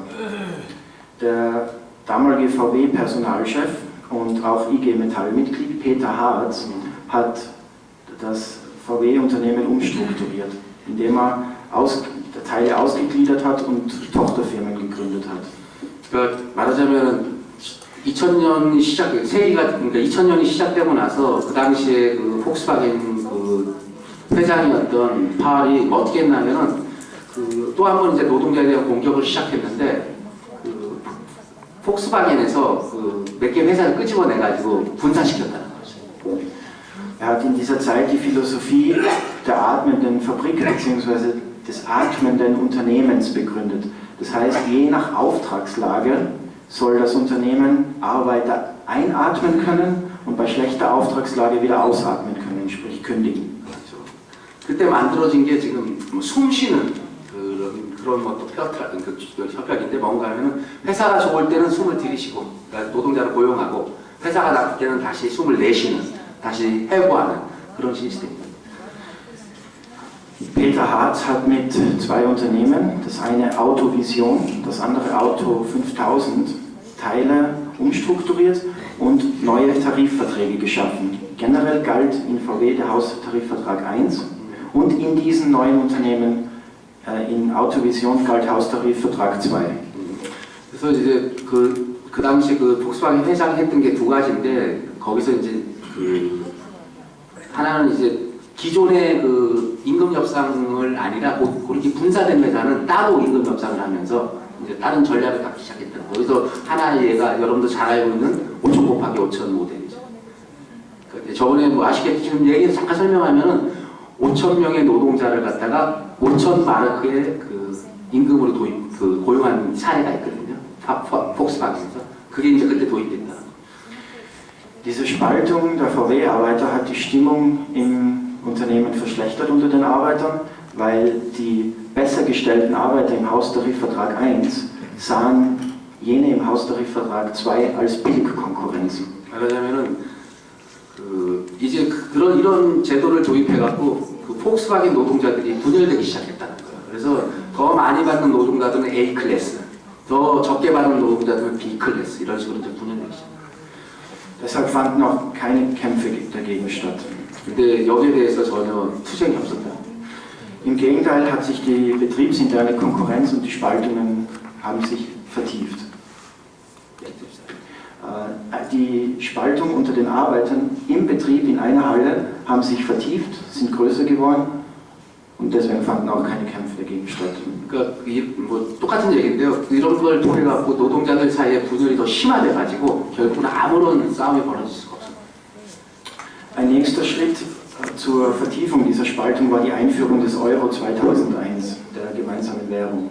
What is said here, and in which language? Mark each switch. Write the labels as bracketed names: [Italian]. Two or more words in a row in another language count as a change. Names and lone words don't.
[German] Der damalige VW-Personalchef und auch IG Metall-Mitglied Peter Hartz hat das VW-Unternehmen umstrukturiert, indem er Teile ausgegliedert hat und Tochterfirmen gegründet hat. [Korean] 그러니까 말하자면 2000년이 그러니까 2000년이 시작되고 나서 그 당시에 그 폭스바겐 그 회장이었던 파월이 어떻게 했냐면은 또 한 번 이제 노동자에 대한 공격을 시작했는데 폭스바겐에서 몇 개 회사를 끄집어내 가지고 분산시켰다는 거죠. [German] Er hat in dieser Zeit die Philosophie der atmenden Fabrik bzw. des atmenden Unternehmens begründet. Das heißt, je nach Auftragslage soll das Unternehmen Arbeiter einatmen können und bei schlechter Auftragslage wieder ausatmen können, sprich kündigen. [Korean] 그때 만들어진 게 지금 숨 쉬는 그런 협약인데 뭔가 하면은 회사가 좋을 때는 숨을 들이쉬고 그러니까 노동자를 고용하고 회사가 나쁠 때는 다시 숨을 내쉬는 다시 해고하는 그런 시스템입니다. [German] Peter Hartz hat mit zwei Unternehmen, das eine Autovision, das andere Auto 5000, Teile umstrukturiert und neue Tarifverträge geschaffen. Generell galt in VW der Haustarifvertrag 1 Und in diesen neuen Unternehmen, in Autovision galt Haustarifvertrag 2. [Korean] 그래서 이제 그 당시 그 폭스바겐 회장이 했던 게 두 가지인데 거기서 이제 그 하나는 이제 기존의 그 임금 협상을 아니라 그렇게 분사된 회사는 따로 임금 협상을 하면서 이제 다른 전략을 갖기 시작했다. 거기서 하나의 예가 여러분도 잘 알고 있는 5천 곱하기 5천 모델이죠. 그러니까 저번에 뭐 아시겠지만 얘기 잠깐 설명하면은 5천 명의 노동자를 갖다가 5천 마르크의 그 임금으로 고용한 사례가 있거든요. 폭스바겐에서 그게 이제 그때 도입됐다. [German] Diese Spaltung der VW-Arbeiter hat die Stimmung im Unternehmen verschlechtert unter den Arbeitern, weil die besser gestellten Arbeiter im Haustarifvertrag 1 sahen jene im Haustarifvertrag 2 als Billigkonkurrenz. [Korean] 말하자면은 이제 이런 제도를 도입해갖고 그 폭스바겐 노동자들이 분열되기 시작했다는 거예요. 그래서 더 많이 받는 노동자들은 A 클래스, 더 적게 받는 노동자들은 B 클래스 이런 식으로 이제 분열되기 시작. [German] Deshalb fanden auch keine Kämpfe dagegen statt. [Korean] 근데 여기에 대해서 전혀 투쟁이 없었다. [German] Im Gegenteil hat sich die betriebsinterne Konkurrenz und die Spaltungen haben sich vertieft. Die Spaltung unter den Arbeitern im Betrieb in einer Halle haben sich vertieft, sind größer geworden und deswegen fanden auch keine Kämpfe dagegen statt. [Korean] 그러니까 뭐 똑같은 얘기인데요. 이런 걸 통해 갖고 노동자들 사이에 분열이 더 심화돼가지고 결국은 아무런 싸움이 벌어질 수가 없어요. [German] Ein nächster Schritt zur Vertiefung dieser Spaltung war die Einführung des Euro 2001, der gemeinsamen Währung.